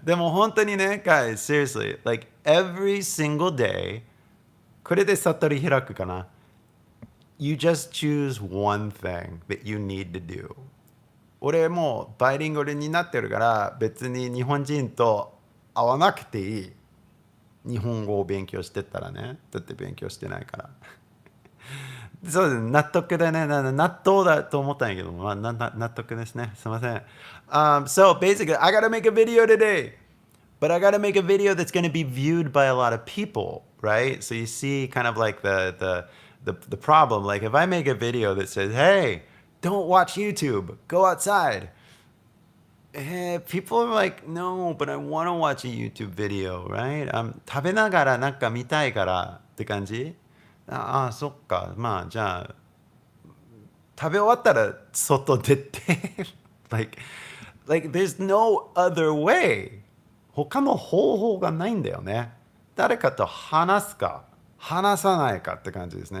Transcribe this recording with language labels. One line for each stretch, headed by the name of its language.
Japanese: でも本当にね、
English: guys, seriously, like every single day,
Japanese: これで悟り開くかな。
English: You just choose one thing that you need to do.
Japanese: 俺もうバイリンガルになってるから別に日本人と会わなくていい。日本語を勉強してったらね。だって勉強してないから。そうです。納得だね。納豆だと思ったんやけど、まあ、納得ですね。すいません。
English: So basically, I gotta make a video today. But I gotta make a video that's gonna be viewed by a lot of people, right? So you see kind of like the problem. Like if I make a video that says, hey, don't watch YouTube, go outside. People are like, no, but I want to watch a YouTube video, right?
Japanese: 食べながらなんか見たいからって感じ？ああ、そっか。まあ、じゃあ、食べ終わったら外出て
English: like, there's no other way.
Japanese: 他の方法がないんだよね。誰かと話すか、話さないかって感じですね。